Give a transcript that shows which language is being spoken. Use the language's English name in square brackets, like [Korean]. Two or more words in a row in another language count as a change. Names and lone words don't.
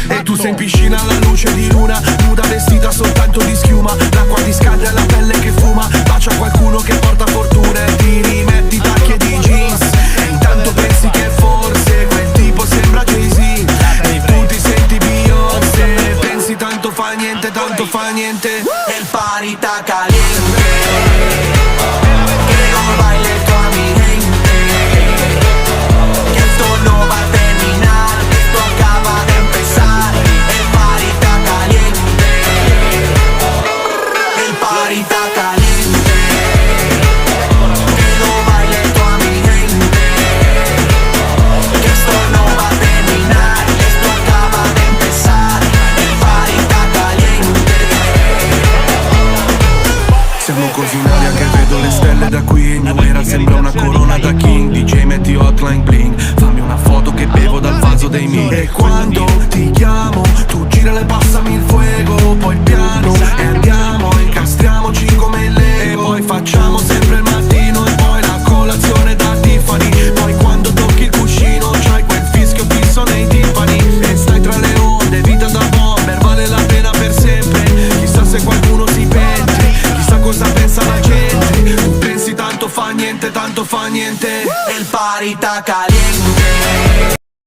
[Italian] E tu sei in piscina alla luce di luna, nuda vestita soltanto di schiuma. L'acqua ti scalda e la pelle che fuma, bacia qualcuno che porta fortuna e ti rimetti i tacchi ed i jeans. E intanto pensi che forse quel tipo sembra Jay-Z e tu ti senti Beyoncé. Pensi tanto fa niente, tanto fa niente. [Spanish] El party está caliente, que no baile toda mi gente, que esto no va a terminar, esto acaba de empezar. El party está caliente, el party está caliente, que no baile toda mi gente, que esto no va a terminar, esto acaba de empezar. El party está caliente. [Italian] Siamo così in aria che vedo le stelle da qui. New Era sembra una corona da King. DJ metti hotline bling, fammi una foto che bevo dal vaso dei miei. E quando ti chiamo tu gira e passami il fuego. Poi piano e andiamo, incastriamoci come il Lego. E poi facciamo sempre il mattino e poi la colazione da Tiffany. Poi quando tocchi il cuscino c'hai quel fischio fisso nei timpani. E stai tra le onde, vita da bomber, vale la pena per sempre. Chissà se qualcuno si pente, chissà cosa pensa la gente. Tu pensi tanto fa niente, tanto fa niente. [Spanish] El party está caliente,